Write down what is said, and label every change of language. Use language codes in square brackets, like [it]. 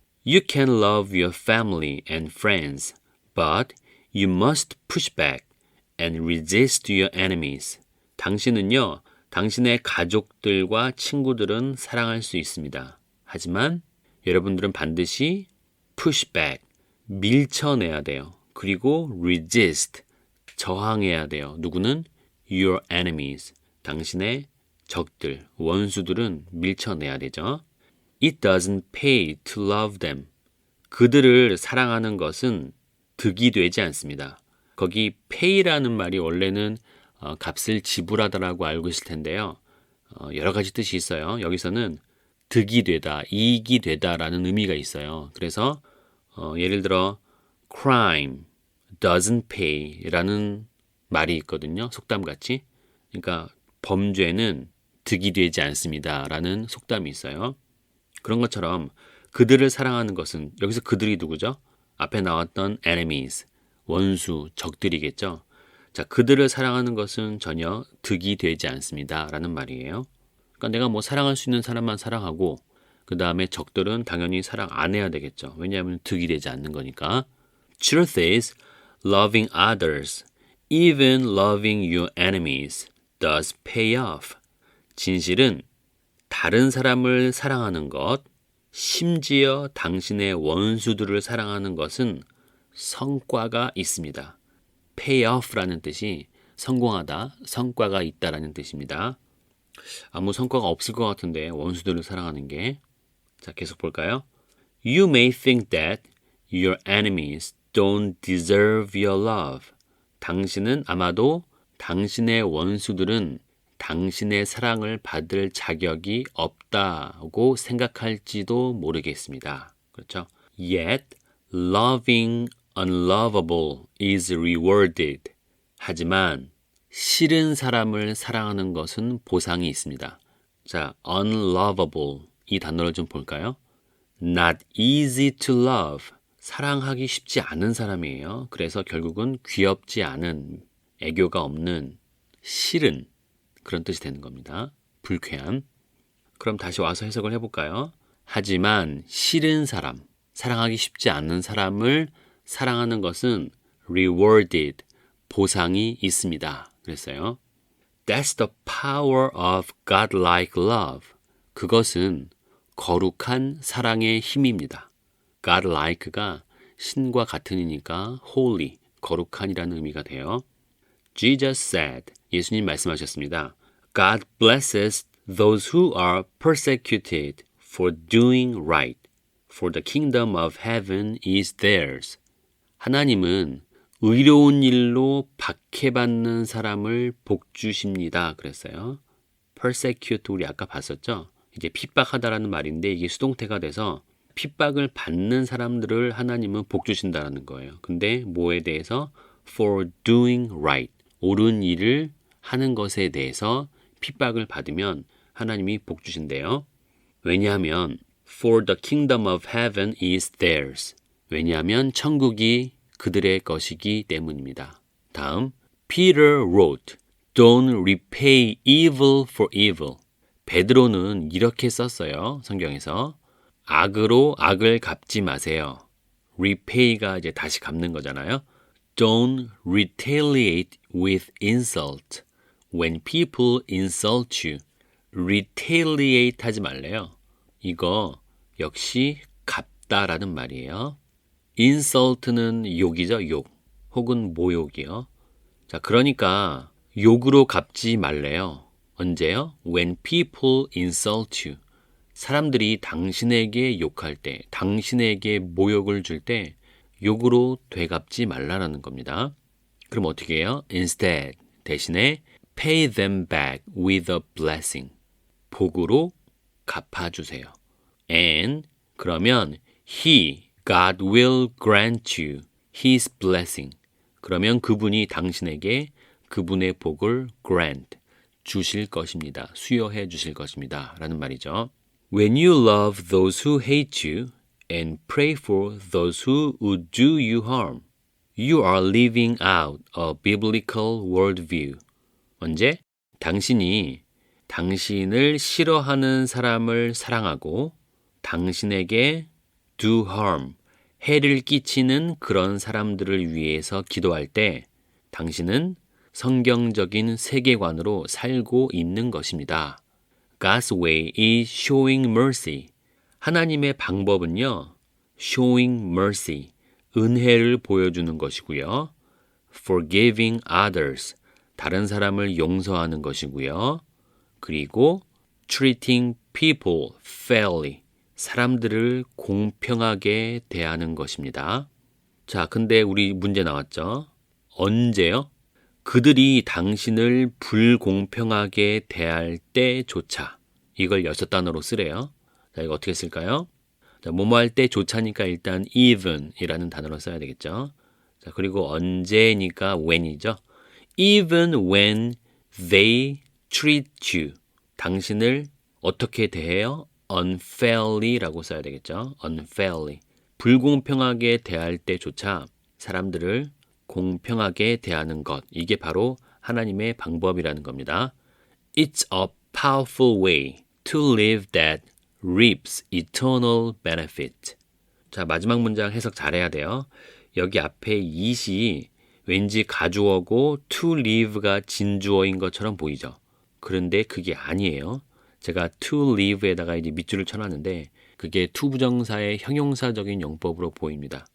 [en] You can love your family and friends, but you must push back and resist your enemies. [ko] 당신은요, 당신의 가족들과 친구들은 사랑할 수 있습니다. 하지만 여러분들은 반드시 push back, 밀쳐내야 돼요. 그리고 resist, 저항해야 돼요. 누구는? [en] Your enemies, [ko] 당신의 적들, 원수들은 밀쳐내야 되죠. [en] It doesn't pay to love them. [ko] 그들을 사랑하는 것은 득이 되지 않습니다. 거기 pay라는 말이 원래는 값을 지불하다라고 알고 있을 텐데요. 여러 가지 뜻이 있어요. 여기서는 득이 되다, 이익이 되다라는 의미가 있어요. 그래서 예를 들어 [en] crime doesn't pay [ko] 라는 말이 있거든요. 속담같이. 그러니까 범죄는 득이 되지 않습니다라는 속담이 있어요. 그런 것처럼 그들을 사랑하는 것은 여기서 그들이 누구죠? 앞에 나왔던 enemies, 원수, 적들이겠죠. 자, 그들을 사랑하는 것은 전혀 득이 되지 않습니다라는 말이에요. 그러니까 내가 뭐 사랑할 수 있는 사람만 사랑하고 그 다음에 적들은 당연히 사랑 안 해야 되겠죠. 왜냐하면 득이 되지 않는 거니까. [en] Truth is, loving others, even loving your enemies, does pay off. [ko] 진실은 다른 사람을 사랑하는 것, 심지어 당신의 원수들을 사랑하는 것은 성과가 있습니다. pay off라는 뜻이 성공하다, 성과가 있다라는 뜻입니다. 아무 성과가 없을 것 같은데 원수들을 사랑하는 게. 자, 계속 볼까요? [en] You may think that your enemies don't deserve your love. [ko] 당신은 아마도 당신의 원수들은 당신의 사랑을 받을 자격이 없다고 생각할지도 모르겠습니다. 그렇죠? [en] Yet, loving unlovable is rewarded. [ko] 하지만 싫은 사람을 사랑하는 것은 보상이 있습니다. 자, unlovable 이 단어를 좀 볼까요? [en] Not easy to love. [ko] 사랑하기 쉽지 않은 사람이에요. 그래서 결국은 귀엽지 않은, 애교가 없는, 싫은 그런 뜻이 되는 겁니다. 불쾌한. 그럼 다시 와서 해석을 해볼까요? 하지만 싫은 사람, 사랑하기 쉽지 않은 사람을 사랑하는 것은 rewarded, 보상이 있습니다. 그랬어요. [en] That's the power of godlike love. [ko] 그것은 거룩한 사랑의 힘입니다. godlike가 신과 같은이니까 holy, 거룩한이라는 의미가 돼요. [en] Jesus said, [ko] 예수님 말씀하셨습니다. [en] God blesses those who are persecuted for doing right, for the kingdom of heaven is theirs. [ko] 하나님은 의로운 일로 박해받는 사람을 복주십니다. 그랬어요. persecute 우리 아까 봤었죠? 이제 핍박하다라는 말인데 이게 수동태가 돼서 핍박을 받는 사람들을 하나님은 복주신다라는 거예요. 근데 뭐에 대해서? [en] for doing right. [ko] 옳은 일을 하는 것에 대해서 핍박을 받으면 하나님이 복주신대요. 왜냐하면 [en] for the kingdom of heaven is theirs. [ko] 왜냐하면 천국이 그들의 것이기 때문입니다. 다음, [en] Peter wrote, Don't repay evil for evil. [ko] 베드로는 이렇게 썼어요. 성경에서. 악으로 악을 갚지 마세요. repay가 이제 다시 갚는 거잖아요. [en] Don't retaliate with insult. When people insult you, retaliate [ko] 하지 말래요. 이거 역시 갚다라는 말이에요. insult는 욕이죠, 욕. 혹은 모욕이요. 자, 그러니까 욕으로 갚지 말래요. 언제요? [en] When people insult you. [ko] 사람들이 당신에게 욕할 때, 당신에게 모욕을 줄 때 욕으로 되갚지 말라라는 겁니다. 그럼 어떻게 해요? [en] Instead, [ko] 대신에 [en] pay them back with a blessing. [ko] 복으로 갚아주세요. [en] And [ko] 그러면 [en] he, God will grant you his blessing. [ko] 그러면 그분이 당신에게 그분의 복을 grant, 주실 것입니다. 수여해 주실 것입니다. 라는 말이죠. [en] When you love those who hate you and pray for those who would do you harm, you are living out a biblical worldview. [ko] 언제? 당신이 당신을 싫어하는 사람을 사랑하고 당신에게 do harm, 해를 끼치는 그런 사람들을 위해서 기도할 때 당신은 성경적인 세계관으로 살고 있는 것입니다. [en] God's way is showing mercy. [ko] 하나님의 방법은요, [en] showing mercy, [ko] 은혜를 보여주는 것이고요. [en] forgiving others, [ko] 다른 사람을 용서하는 것이고요. 그리고 [en] treating people fairly, [ko] 사람들을 공평하게 대하는 것입니다. 자, 근데 우리 문제 나왔죠? 언제요? 그들이 당신을 불공평하게 대할 때조차. 이걸 6단어로 쓰래요. 자, 이거 어떻게 쓸까요? 자, 뭐뭐 할 때조차니까 일단 even이라는 단어로 써야 되겠죠. 자, 그리고 언제니까 when이죠. [en] Even when they treat you. [ko] 당신을 어떻게 대해요? unfairly라고 써야 되겠죠. [en] unfairly. [ko] 불공평하게 대할 때조차 사람들을 공평하게 대하는 것. 이게 바로 하나님의 방법이라는 겁니다. [en] It's a powerful way to live that reaps eternal benefit. [ko] 자, 마지막 문장 해석 잘해야 돼요. 여기 앞에 it이 왠지 가주어고 to live가 진주어인 것처럼 보이죠. 그런데 그게 아니에요. 제가 to live에다가 이제 밑줄을 쳐놨는데 그게 to 부정사의 형용사적인 용법으로 보입니다.